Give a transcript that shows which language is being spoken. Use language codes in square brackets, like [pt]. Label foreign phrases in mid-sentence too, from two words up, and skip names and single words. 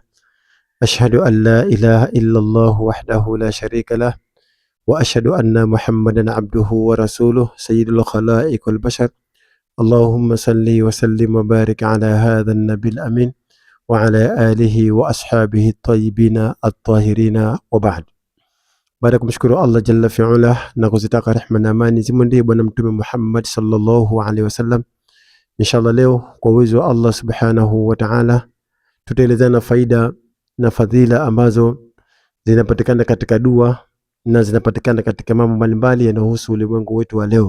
[ar] أشهد أن لا إله إلا الله وحده لا شريك له. وأشهد أن محمدا عبده ورسوله سيد الخلائق والبشر. اللهم صل وسلم وبارك على هذا النبي الأمين وعلى آله وأصحابه الطيبين الطاهرين وبعد. [sw] Baada ya kumshukuru [ar] الله جل في علا [sw] na kuzitaka rehema na amani zimwendee bwana mtume Muhammad [ar] صلى الله عليه وسلم, [sw] inshallah leo kwa uwezo wa [ar] الله سبحانه وتعالى [sw] tutaelezana faida na fadhila ambazo zinapatikana katika dua na zinapatikana katika mambo mbalimbali yanayohusu ulimwengu wetu wa leo.